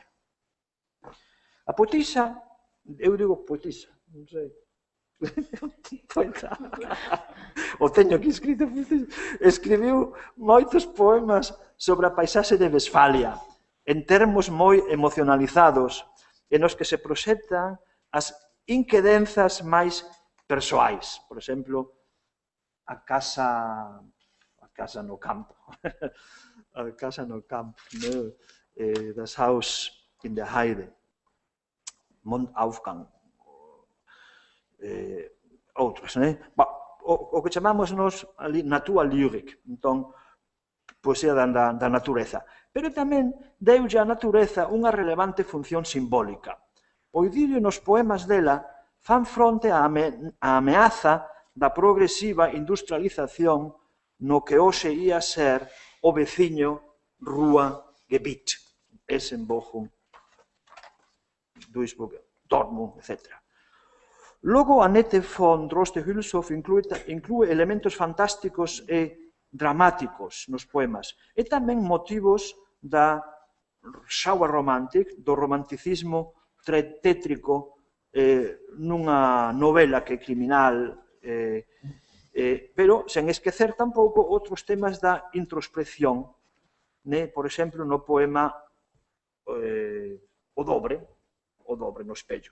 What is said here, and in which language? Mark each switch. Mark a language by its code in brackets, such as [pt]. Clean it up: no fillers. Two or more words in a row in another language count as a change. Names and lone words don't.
[gl] A poetisa, eu digo poetisa, non sei, o teño aquí escrito, escribiu moitos poemas sobre a paisaxe de Westfalia, en termos moi emocionalizados, e nos que se proxectan as inquedenzas máis persoais. Por exemplo, a casa no campo, a casa no campo, [de] das Haus in der Heide, [gl] Mondaufgang, outros, o que chamamos nos ali Naturlyrik, entón, poesía da natureza. Pero tamén deulle á natureza unha relevante función simbólica. O idilio nos poemas dela fan fronte á ameaza da progresiva industrialización no que hoxe ia ser o veciño Ruhrgebiet, Essen-Bochum, Duisburg, Dortmund, etc. Logo, Annette von Droste-Hülshoff inclúe elementos fantásticos e dramáticos nos poemas e tamén motivos da Schauerromantik, do romanticismo tétrico nunha novela que é criminal, pero sen esquecer tampouco outros temas da introspección, por exemplo, no poema O Dobre no espello.